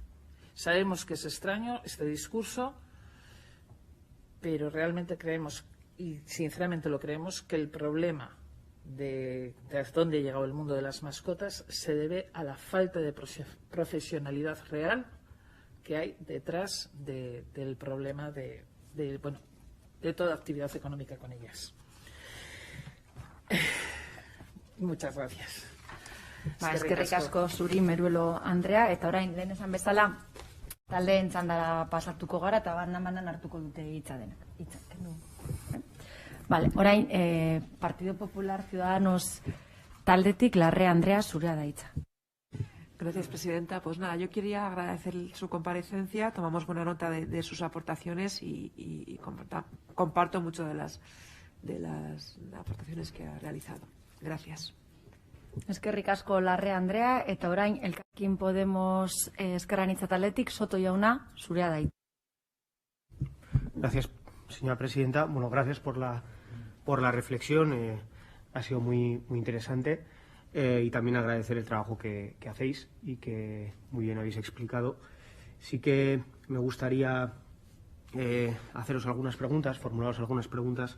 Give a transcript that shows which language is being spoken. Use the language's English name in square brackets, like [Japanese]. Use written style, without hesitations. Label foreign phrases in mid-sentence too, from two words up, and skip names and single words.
[Spanish] Sabemos que es extraño este discurso, pero realmente creemos, y sinceramente lo creemos, que el problema de dónde ha llegado el mundo de las mascotas se debe a la falta de profesionalidad real que hay detrás del problema de toda actividad económica con ellas. Muchas gracias. [Basque] Eskerrik asko zuri, Meruelo Andrea, eta orain lehen esan bezala taldeen txandara pasatuko gara eta banan hartuko dute hitza denak. Vale, orain Partido Popular Ciudadanos taldetik Larrea Andrea zurea da hitza. [Spanish] Gracias, presidenta. Pues nada, yo quería agradecer su comparecencia. Tomamos buena nota de sus aportaciones y comparto mucho de las aportaciones que ha realizado. Gracias. [Basque] Eskerrik asko Larrea Andrea, eta orain Elkarrekin Podemos Ezker Anitza taldetik Soto jauna, zurea da hitza. [Spanish] Gracias, señora presidenta. Bueno, gracias por la reflexión. Ha sido muy interesante. Y también agradecer el trabajo que hacéis y que muy bien habéis explicado. Sí que me gustaría haceros algunas preguntas, formularos algunas preguntas.